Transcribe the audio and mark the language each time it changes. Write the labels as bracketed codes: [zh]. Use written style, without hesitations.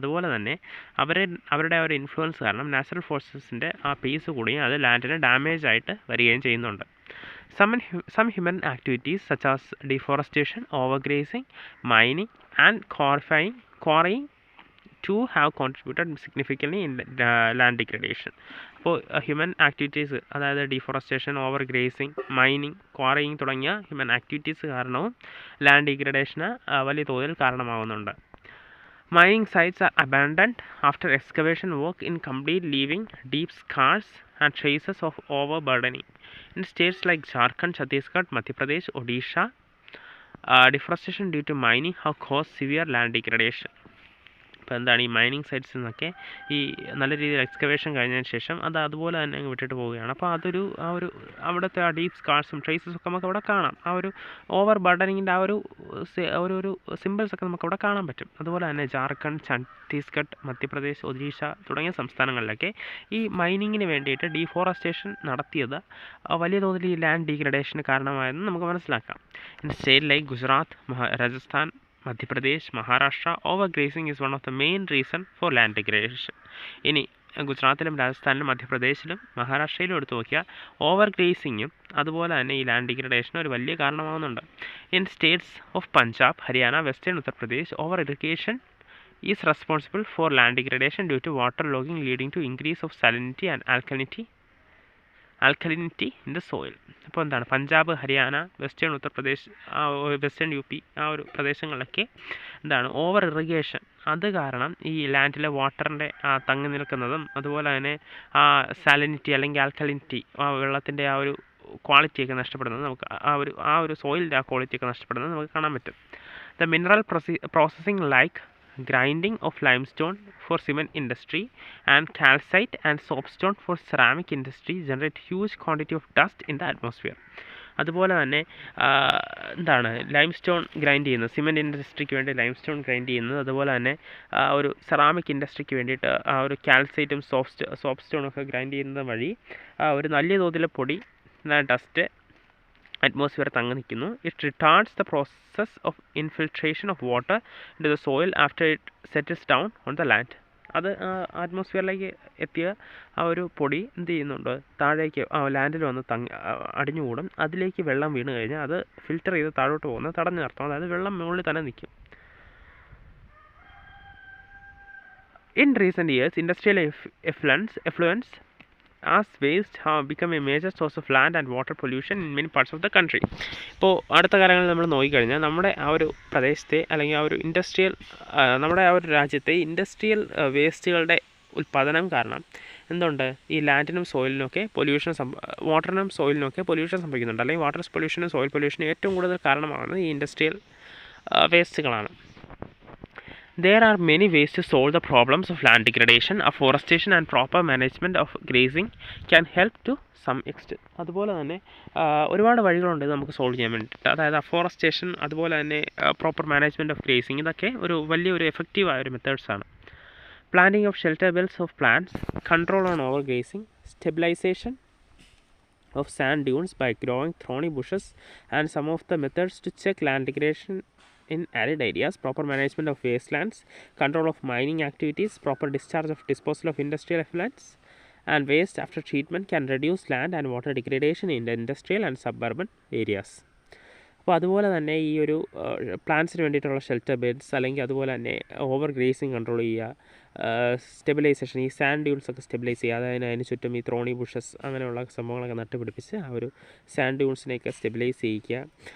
[ml] അതുപോലെ തന്നെ അവരുടെ ഒരു ഇൻഫ്ലുവൻസ് കാരണം നാച്ചുറൽ ഫോഴ്സസിൻ്റെ ആ പേസ് കൂടിയും അത് ലാൻഡിന് ഡാമേജ് ആയിട്ട് വരികയും ചെയ്യുന്നുണ്ട്. [en] Some human activities such as deforestation, overgrazing, mining and quarrying too have contributed significantly in land degradation. [ml] അപ്പോൾ ഹ്യൂമൻ ആക്ടിവിറ്റീസ്, അതായത് ഡിഫോറസ്റ്റേഷൻ, ഓവർഗ്രേസിങ്, മൈനിങ്, ക്വാറിയിങ് തുടങ്ങിയ ഹ്യൂമൻ ആക്ടിവിറ്റീസ് കാരണവും ലാൻഡ് ഡിഗ്രഡേഷന് വലിയ തോതിൽ കാരണമാകുന്നുണ്ട്. [en] Mining sites are abandoned after excavation work incomplete, leaving deep scars and traces of overburdening. In states like Jharkhand, Chhattisgarh, Madhya Pradesh, Odisha, deforestation due to mining have caused severe land degradation. [ml] ഇപ്പോൾ എന്താണ് ഈ mining സൈറ്റ്സിൽ നിന്നൊക്കെ ഈ നല്ല രീതിയിൽ excavation കഴിഞ്ഞതിന് ശേഷം അത് അതുപോലെ തന്നെ അങ്ങ് വിട്ടിട്ട് പോവുകയാണ്. അപ്പോൾ അവിടുത്തെ ആ ഡീപ്പ് സ്കാർസും ട്രേസസും ഒക്കെ നമുക്ക് അവിടെ കാണാം. ആ ഒരു ഓവർ ബർഡനിങ്ങിൻ്റെ ആ ഒരു സിമ്പിൾസ് ഒക്കെ നമുക്ക് അവിടെ കാണാൻ പറ്റും. അതുപോലെ തന്നെ ജാർഖണ്ഡ്, ഛത്തീസ്ഗഡ്, മധ്യപ്രദേശ്, ഒഡീഷ തുടങ്ങിയ സംസ്ഥാനങ്ങളിലൊക്കെ ഈ മൈനിങ്ങിന് വേണ്ടിയിട്ട് ഡീഫോറസ്റ്റേഷൻ നടത്തിയത് വലിയ തോതിൽ ഈ ലാൻഡ് ഡീഗ്രഡേഷന് കാരണമായെന്ന് നമുക്ക് മനസ്സിലാക്കാം. [en] In state like Gujarat, Rajasthan, Madhya Pradesh, Maharashtra, overgrazing is one of the main reason for land degradation. [ml] ഇനി ഗുജറാത്തിലും രാജസ്ഥാനിലും മധ്യപ്രദേശിലും മഹാരാഷ്ട്രയിലും എടുത്തു നോക്കിയാൽ ഓവർഗ്രേസിങ്ങും അതുപോലെ തന്നെ ഈ ലാൻഡ് ഡിഗ്രഡേഷനും ഒരു വലിയ കാരണമാകുന്നുണ്ട്. [en] In States of Punjab, Haryana, western Uttar Pradesh, over irrigation is responsible for land degradation due to water logging leading to increase of salinity and alkalinity in the soil. [ml] അപ്പോൾ എന്താണ് Punjab, Haryana, western Uttar Pradesh, western U P ആ ഒരു പ്രദേശങ്ങളിലൊക്കെ എന്താണ് ഓവർ ഇറിഗേഷൻ, അത് കാരണം ഈ ലാൻഡിലെ വാട്ടറിൻ്റെ തങ്ങി നിൽക്കുന്നതും അതുപോലെ തന്നെ ആ സാലിനിറ്റി അല്ലെങ്കിൽ ആൽക്കലിനിറ്റി, ആ വെള്ളത്തിൻ്റെ ആ ഒരു ക്വാളിറ്റിയൊക്കെ നഷ്ടപ്പെടുന്നത് നമുക്ക് ആ ഒരു സോയിലിൻ്റെ ആ ക്വാളിറ്റിയൊക്കെ നഷ്ടപ്പെടുന്നത് നമുക്ക് കാണാൻ പറ്റും. [en] The mineral processing like grinding of limestone for cement industry and calcite and soapstone for ceramic industry generate huge quantity of dust in the atmosphere. [ml] അതുപോലെ തന്നെ എന്താണ് ലൈംസ്റ്റോൺ ഗ്രൈൻഡ് ചെയ്യുന്നത്, സിമെൻറ്റ് ഇൻഡസ്ട്രിക്ക് വേണ്ടി ലൈംസ്റ്റോൺ ഗ്രൈൻഡ് ചെയ്യുന്നത്, അതുപോലെ തന്നെ ഒരു സെറാമിക് ഇൻഡസ്ട്രിക്ക് വേണ്ടിയിട്ട് ആ ഒരു കാൽസൈറ്റും സോപ്സ്റ്റോണും ഒക്കെ ഗ്രൈൻഡ് ചെയ്യുന്നത് വഴി ഒരു നല്ല തോതിലെ പൊടി, ഡസ്റ്റ് atmosphere തങ്ങി നിൽക്കുന്നു. [en] It retards the process of infiltration of water in the soil after it settles down on the land. [ml] അത് അറ്റ്മോസ്ഫിയറിലേക്ക് എത്തിയ ആ ഒരു പൊടി എന്ത് ചെയ്യുന്നുണ്ട്, താഴേക്ക് ലാൻഡിൽ വന്ന് അടിഞ്ഞുകൂടും. അതിലേക്ക് വെള്ളം വീണ് കഴിഞ്ഞാൽ അത് ഫിൽറ്റർ ചെയ്ത് താഴോട്ട് പോകുന്നത് തടഞ്ഞു നിർത്തും. അതായത് വെള്ളം മുകളിൽ തന്നെ നിൽക്കും. [en] In recent years industrial effluents as waste have become a major source of land and water pollution in many parts of the country. [ml] ഇപ്പോൾ അടുത്ത കാലങ്ങളിൽ നമ്മൾ നോക്കിക്കഴിഞ്ഞാൽ നമ്മുടെ ആ ഒരു പ്രദേശത്തെ അല്ലെങ്കിൽ ആ ഒരു നമ്മുടെ ആ ഒരു രാജ്യത്തെ ഇൻഡസ്ട്രിയൽ വേസ്റ്റുകളുടെ ഉൽപ്പാദനം കാരണം എന്തുണ്ട്, ഈ ലാൻഡിനും സോയിലിനൊക്കെ വാട്ടറിനും സോയിലിനൊക്കെ പൊല്യൂഷൻ സംഭവിക്കുന്നുണ്ട്. അല്ലെങ്കിൽ വാട്ടർ പൊല്യൂഷനും സോയിൽ പൊല്യൂഷനും ഏറ്റവും കൂടുതൽ കാരണമാകുന്നത് ഈ industrial വേസ്റ്റുകളാണ്. [en] There are many ways to solve the problems of land degradation. Afforestation and proper management of grazing can help to some extent. [ml] അതുപോലെ തന്നെ ഒരുപാട് വഴികളുണ്ട് നമുക്ക് സോൾവ് ചെയ്യാൻ വേണ്ടിയിട്ട്. അതായത് അഫോറസ്റ്റേഷൻ, അതുപോലെ തന്നെ പ്രോപ്പർ മാനേജ്മെൻറ്റ് ഓഫ് ഗ്രേസിങ്, ഇതൊക്കെ വലിയൊരു എഫക്റ്റീവായ ഒരു മെത്തേഡ്സാണ്. [en] Planting of shelter belts of plants, control on over grazing, stabilization of sand dunes by growing thorny bushes and some of the methods to check land degradation in arid areas, proper management of wastelands, control of mining activities, proper discharge of disposal of industrial effluents and waste after treatment can reduce land and water degradation in the industrial and suburban areas. [ml] അപ്പോൾ അതുപോലെ തന്നെ ഈ ഒരു പ്ലാന്റ്സിന് വേണ്ടിയിട്ടുള്ള shelter beds അല്ലെങ്കിൽ അതുപോലെ തന്നെ over gracing control ചെയ്യുക, സ്റ്റെബിലൈസേഷൻ, ഈ സാൻഡ് ഡ്യൂൺസ് ഒക്കെ സ്റ്റെബിലൈസ് ചെയ്യുക, അതായത് അതിന് ചുറ്റും ഈ ത്രോണി ബുഷസ് അങ്ങനെയുള്ള സംഭവങ്ങളൊക്കെ നട്ടുപിടിപ്പിച്ച് ആ ഒരു സാൻഡ് ഡ്യൂൺസിനെയൊക്കെ സ്റ്റെബിലൈസ് ചെയ്യിക്കുക.